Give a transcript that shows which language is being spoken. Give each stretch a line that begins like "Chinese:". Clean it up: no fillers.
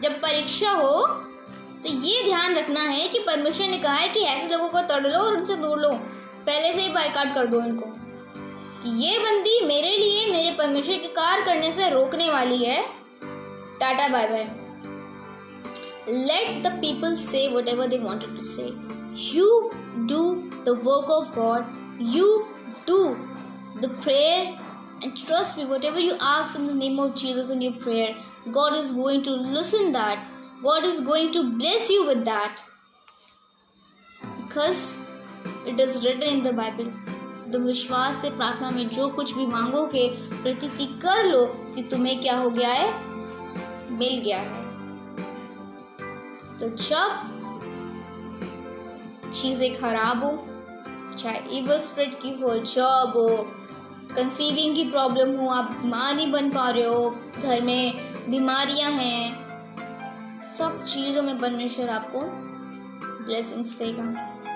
Hindi: जब परीक्षा हो तो ये ध्यान रखना है कि परमेश्वर ने कहा है कि ऐसे लोगों को तोड़ लो और उनसे दूर लो, पहले से ही बाइकाट कर दो इनको। ये बंदी मेरे लिए, मेरे परमेश्वर के कार्य करने से रोकने वाली है, tata bye bye.
English: Let the people say whatever they wanted to say. You do the work of God. You do the prayer, and trust me, whatever you ask in the name of Jesus in your prayer, God is going to listen that. God is going to bless you with that. Because it is written in the Bible.
Hindi: तुम विश्वास से प्रार्थना में जो कुछ भी मांगोगे, प्रतीति कर लो कि तुम्हें क्या हो गया है, मिल गया है। तो जब चीजें खराब हो, चाहे इवल स्पिरिट की हो, जॉब हो, कंसीविंग की प्रॉब्लम हो, आप मां नहीं बन पा रहे हो, घर में बीमारियां हैं, सब चीजों में परमेश्वर आपको ब्लेसिंग्स देगा।